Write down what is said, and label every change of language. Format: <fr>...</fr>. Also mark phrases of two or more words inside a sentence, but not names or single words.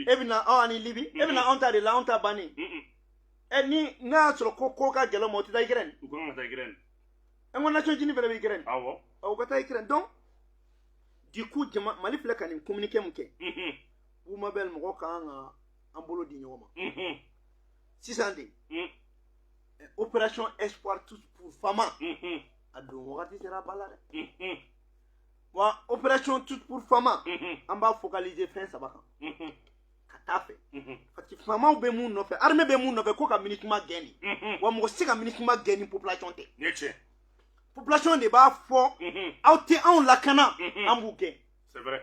<bm>e bɛna ani Libi e bɛna anw ta de la anw ta banni ni n'a y'a sɔrɔ ko ka gɛlɛn ma o tɛ taa Ukraine u kan ka taa Ukraine an ko Nations Unies fɛnɛ bɛ Ukraine awɔ u ka taa Ukraine</bm> <fr>donc du coup</fr> <bm>Mali filɛ ka nin communiqué mun kɛ Bouma Bel mɔgɔ kan ka an bolo di ɲɔgɔn ma sisan de</bm> <fr>opération espoir tous pour fama</fr> <bm>a don wagati sera ba la dɛ wa</bm> <fr>opération tous pour fama</fr> <bm>an b'a focaliser fɛn saba kan ka taa fɛ parce que famaw bɛ mun nɔfɛ armée bɛ mun nɔfɛ ko ka MINUSMA gɛn de wa mɔgɔ si ka MINUSMA gɛn ni population tɛ ne tiɲɛ population de b'a fɔ aw tɛ anw lakana an b'u gɛn</bm> <fr>c'est vrai</fr>